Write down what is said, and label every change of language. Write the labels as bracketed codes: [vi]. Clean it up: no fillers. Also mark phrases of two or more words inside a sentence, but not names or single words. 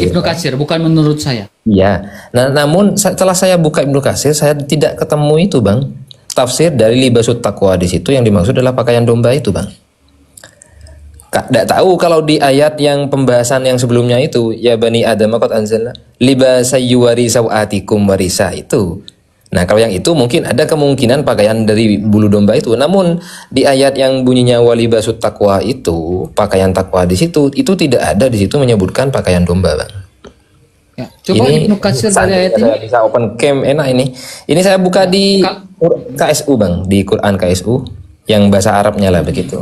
[id] Ibnu Katsir, bukan menurut saya. ya. Nah, namun setelah saya buka Ibnu Katsir, saya tidak ketemu itu, Bang. Tafsir dari [ar] لباس التقوى [id] di situ yang dimaksud adalah pakaian domba itu, Bang. Tidak tahu kalau di ayat yang pembahasan yang sebelumnya itu, [ar] يا بني آدم قد أنزلنا لباسا يواري سوآتكم وريشا [id] itu. Nah, kalau yang itu mungkin ada kemungkinan pakaian dari bulu domba itu. Namun di ayat yang bunyinya [ar] ولباس التقوى [id] itu, pakaian takwa di situ itu tidak ada di situ menyebutkan pakaian domba, Bang. Ya, coba Ibnu Katsir dari ayat ini. Saya bisa [en] open cam [id] enak ini. Ini saya buka di KSU, Bang, di Quran KSU yang bahasa Arabnya lah begitu.